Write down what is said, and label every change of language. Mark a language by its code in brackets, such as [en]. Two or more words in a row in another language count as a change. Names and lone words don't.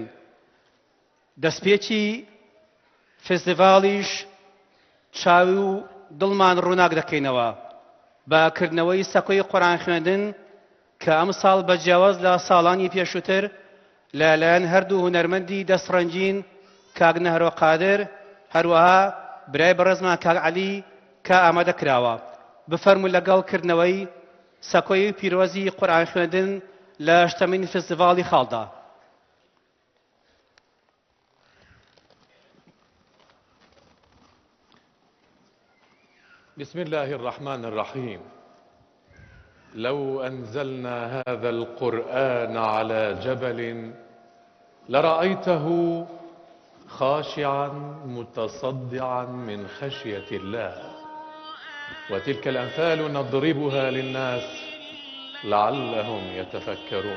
[ckb] دەستپێکی فستیڤاڵیش چاوی و دڵمان ڕووناک دەکەینەوە بەکردنەوەی سەکۆی قورئان خوێندن کە ئەم ساڵ بە جیاواز لە ساڵانی پێشووتر لەلایەن هەردوو هونەرمەندی دەستڕەنجین کاک نەهرۆ قادر هەروەها برای بەڕێزمان کاک عەلی کە ئامادە کراوە بفەرموو لەگەڵکردنەوەی سەکۆی پیرۆزی قورئان خوێندن لە هەشتمین فستیڤاڵی خاڵدا. [ar] بسم الله الرحمن الرحيم. لو أنزلنا هذا القرآن على جبل لرأيته خاشعا متصدعا من خشية الله وتلك الأمثال نضربها للناس لعلهم يتفكرون.